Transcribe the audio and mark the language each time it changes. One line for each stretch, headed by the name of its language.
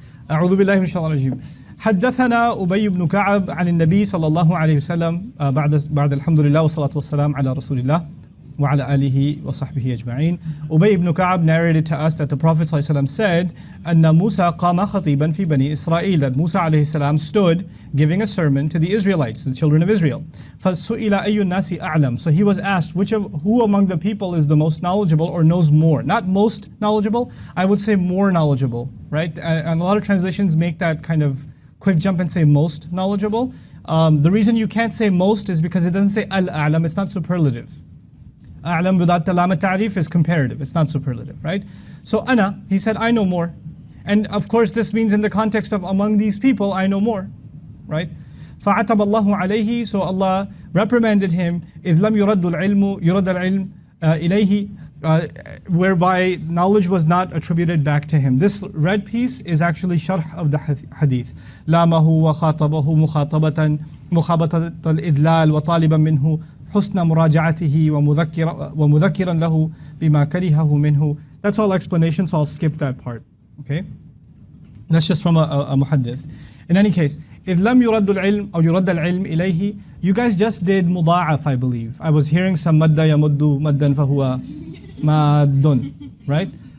Arabic: أعوذ بالله من الشيطان الرجيم. حدثنا أبي بن كعب عن النبي صلى الله عليه وسلم بعد الحمد لله والصلاة والسلام على رسول الله وعلى آله وصحبه أجمعين.
English: Ubay ibn Ka'ab narrated to us that the Prophet ﷺ said,
Arabic: أن موسى قام خطيبا في بني إسرائيل,
English: that Musa عليه السلام stood giving a sermon to the Israelites, the children of Israel.
Arabic: فسئل أي الناس أعلم.
English: So he was asked, who among the people is the most knowledgeable or knows more? Not most knowledgeable, I would say more knowledgeable, right? And a lot of translations make that kind of quick jump and say most knowledgeable. The reason you can't say most is because it doesn't say al-a'lam, it's not superlative. A'lam without the lam al-ta'rif is comparative, it's not superlative, right? So ana, he said, I know more. And of course this means in the context of among these people, I know more, right?
Arabic: فَعَتَبَ اللَّهُ عَلَيْهِ.
English: So Allah reprimanded him,
Arabic: إِذْ لَمْ يُرَدُّ الْعِلْمُ إِلَيْهِ,
English: whereby knowledge was not attributed back to him. This red piece is actually sharh of the hadith.
Arabic: لَامَهُ وَخَاطَبَهُ مُخَابَطَةَ الْإِدْلَالِ وَطَالِبًا مِنْهُ حسن مراجعته ومذكرا له بما كرهه منه.
English: That's all explanation, so I'll skip that part. Okay? That's just from a muhaddith. In any case,
Arabic: إذ لم يرد العلم أو يرد العلم إليه,
English: you guys just did مضاعف, I believe. I was hearing some
Arabic: مد يمد مدا فهو ماد,
English: right?